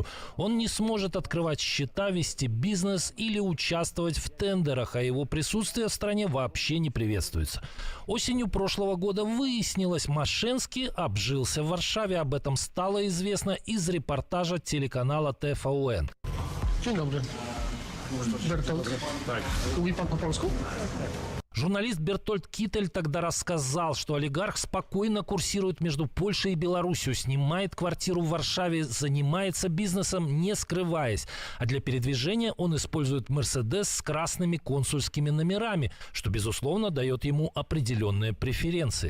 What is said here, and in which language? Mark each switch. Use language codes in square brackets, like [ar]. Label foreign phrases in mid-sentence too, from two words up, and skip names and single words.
[ru] Он не сможет открывать счета, вести бизнес или участвовать в тендерах, а его присутствие в стране вообще не приветствуется. Осенью прошлого года выяснилось, Мошенский обжился в Варшаве. Об этом стало известно из репортажа телеканала ТVN. [pl] Dzień dobry. Bertolt. Mówi pan po polsku? [ru] Журналист Бертольд Китель тогда рассказал, что олигарх спокойно курсирует между Польшей и Беларусью, снимает квартиру в Варшаве, занимается бизнесом, не скрываясь. А для передвижения он использует «Мерседес» с красными консульскими номерами, что, безусловно, дает ему определенные преференции.